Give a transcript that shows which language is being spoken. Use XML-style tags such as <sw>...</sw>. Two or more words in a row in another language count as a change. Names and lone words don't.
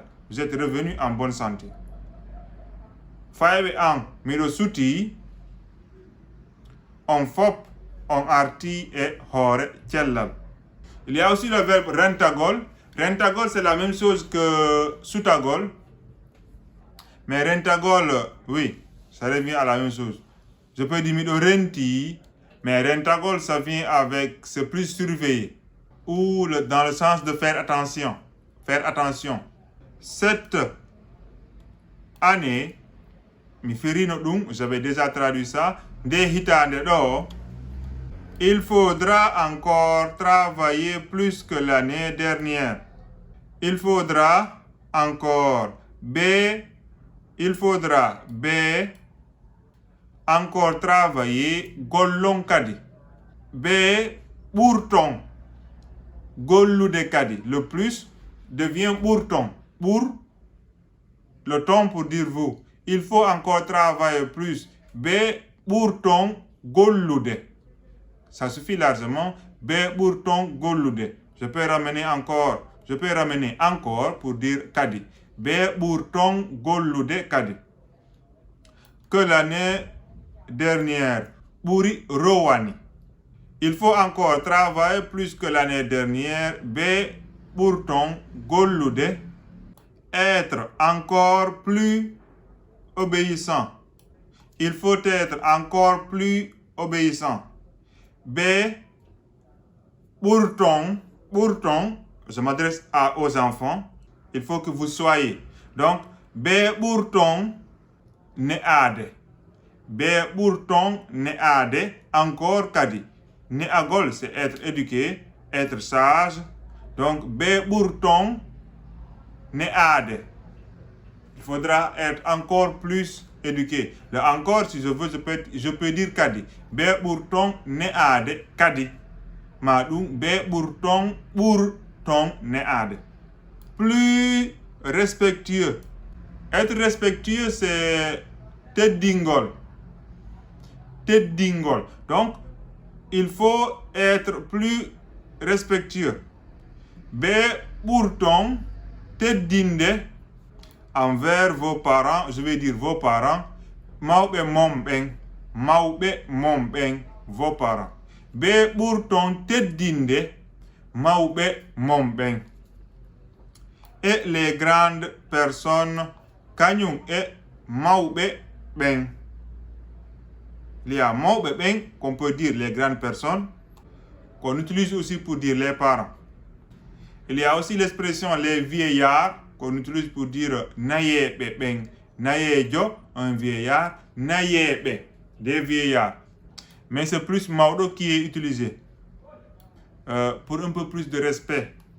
<fr>Vous êtes revenu en bonne santé.</fr> <ff>Fayɓe an miɗo suti. On fop on arti e hoore cellal.</ff> <fr>Il y a aussi le verbe rentagol. Rentagol, c'est la même chose que sutagol. Mais rentagol, oui, ça revient à la même chose. Je peux dire</fr> <ff>miɗo renti,</ff> <fr>mais rentagol, ça vient avec, c'est plus surveillé. Ou dans le sens de faire attention. Faire attention. Cette année,</fr> <ff>mi firino ɗum,</ff> <fr>j'avais déjà traduit ça,</fr> <ff>nde hitande ɗo,</ff> <fr>il faudra encore travailler plus que l'année dernière. Il faudra encore il faudra encore travailler</fr> <ff>gollon kadi. Ɓurton gollude kadi.</ff> <fr>Le plus devient ɓurton. Pour le ton pour dire vous. Il faut encore travailler plus.</fr> <ff>Ɓurton gollude.</ff> <fr>Ça suffit largement.</fr> <ff>Ɓurton gollude.</ff> <fr>Je peux ramener encore pour dire kadi.</fr> <ff>Ɓurton gollude kadi.</ff> <fr>Que l'année dernière.</fr> <ff>Ɓuri rowani.</ff> <fr>Il faut encore travailler plus que l'année dernière.</fr> <ff>Ɓurton gollude.</ff> <fr>Être encore plus obéissant. Il faut être encore plus obéissant. Ɓurton, je m'adresse aux enfants. Il faut que vous soyez. Donc,</fr> <ff>ɓurton ne'ade. Ɓurton ne'ade. Encore kadi. Ne'agol,</ff> <fr>c'est être éduqué, être sage.</fr> <ff>Donc, ɓurton ne'ade.</ff> <fr>Il faudra être encore plus éduqué. Le encore, si je veux, je peux dire kadi.</fr> <ff>Ɓurton ne'ade kadi. Maɗum ɓurton ne'ade.</ff> <fr>Plus respectueux. Être respectueux, c'est teddingol.</fr> <ff>Teddingol.</ff> <fr>Donc, il faut être plus respectueux.</fr> <ff>Ɓurton teddinde</ff> <fr>envers vos parents, je vais dire vos parents.</fr> <ff>Mawɓe mom ɓen,</ff> <fr>vos parents.</fr> <ff>Ɓurton teddinde mawɓe mom ɓen.</ff> <fr>Et les grandes personnes,</fr> <ff>kañum e mawɓe ɓen.</ff> <fr>Il y a</fr> <ff>mawɓe ɓen</ff> <fr>qu'on peut dire les grandes personnes, qu'on utilise aussi pour dire les parents. Il y a aussi l'expression les vieillards, qu'on utilise pour dire</fr> <ff>nayeɓe ɓen. Nayejo,</ff> <fr>un vieillard. Nayeɓe, des vieillards. Mais c'est plus mawɗo qui est utilisé pour un peu plus de respect.</fr>